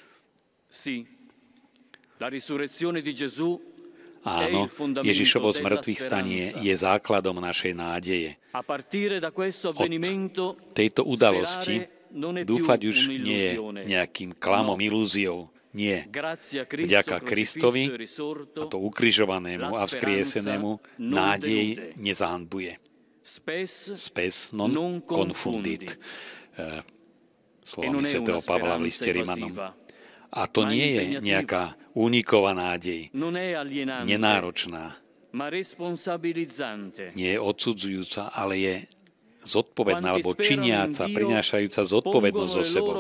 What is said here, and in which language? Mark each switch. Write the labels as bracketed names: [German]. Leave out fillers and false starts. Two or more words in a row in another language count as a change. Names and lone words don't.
[Slovak] Áno, Ježišovo zmrtvých stanie je základom našej nádeje. Od tejto udalosti dúfať už nie je nejakým klamom, ilúziou. Nie. Vďaka Kristovi, a to ukrižovanému a vzkriesenému, nádej nezahanbuje. [Latin] Spes non confundit. [Slovak] Slovami svätého Pavla v liste Rimanom. A to nie je nejaká úniková nádej, nenáročná, nie je odsudzujúca, ale je zodpovedná, alebo činiaca, prinášajúca zodpovednosť so sebou.